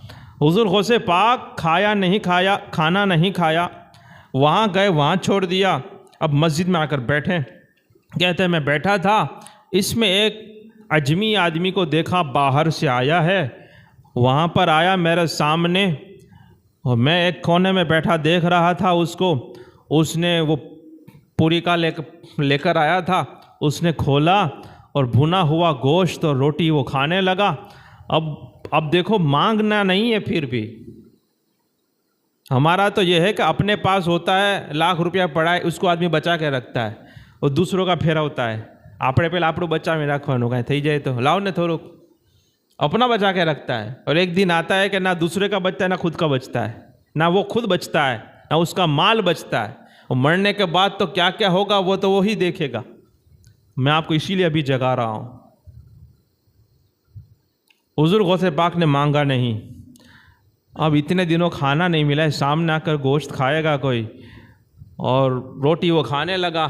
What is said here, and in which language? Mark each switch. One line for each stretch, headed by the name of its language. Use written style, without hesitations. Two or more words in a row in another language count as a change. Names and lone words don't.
Urdu: بہرحال حضور غوث پاک کھانا نہیں کھایا، وہاں گئے، وہاں چھوڑ دیا، اب مسجد میں آ کر بیٹھے، کہتے ہیں میں بیٹھا تھا، اس میں ایک عجمی آدمی کو دیکھا باہر سے آیا ہے، وہاں پر آیا میرے سامنے اور میں ایک کونے میں بیٹھا دیکھ رہا تھا اس کو، اس نے وہ پوری کا لے کر آیا تھا، اس نے کھولا اور بھنا ہوا گوشت اور روٹی وہ کھانے لگا۔ اب دیکھو مانگنا نہیں ہے، پھر بھی ہمارا تو یہ ہے کہ اپنے پاس ہوتا ہے، لاکھ روپیہ پڑا ہے اس کو آدمی بچا کے رکھتا ہے، اور دوسروں کا پھیرا ہوتا ہے،
Gujarati: આપણે પેલા આપણું બચ્ચા મેં રાખવાનું કાંઈ થઈ જાય તો લાવ ને થોડુંક،
Urdu: اپنا بچا کے رکھتا ہے، اور ایک دن آتا ہے کہ نہ دوسرے کا بچتا ہے نہ خود کا بچتا ہے، نہ وہ خود بچتا ہے نہ اس کا مال بچتا ہے، اور مرنے کے بعد تو کیا کیا ہوگا وہ تو وہی دیکھے گا۔ میں آپ کو اسی لیے ابھی جگا رہا ہوں۔ حضور غوث پاک نے مانگا نہیں، اب اتنے دنوں کھانا نہیں ملا ہے، سامنے آ کر گوشت کھائے گا کوئی، اور روٹی وہ کھانے لگا۔